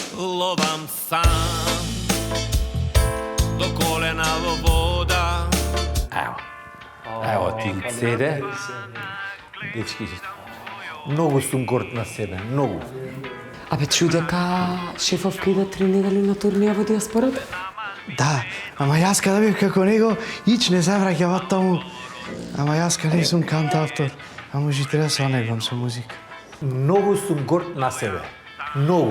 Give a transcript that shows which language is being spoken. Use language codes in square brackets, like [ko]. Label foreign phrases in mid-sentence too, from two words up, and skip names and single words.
[mk] Ловам сам до колена вода. Ево ти CD. Дечки, многу сум горд на себе, многу. Абе, чуј дека шефовка иде 3 недели на турнија во диаспората? Да, ама јас када бев како него, ич не завраќа во тому. Ама јас када не сум кантавтор, а може треба се онегвам со музика. Многу сум горд на себе. Многу.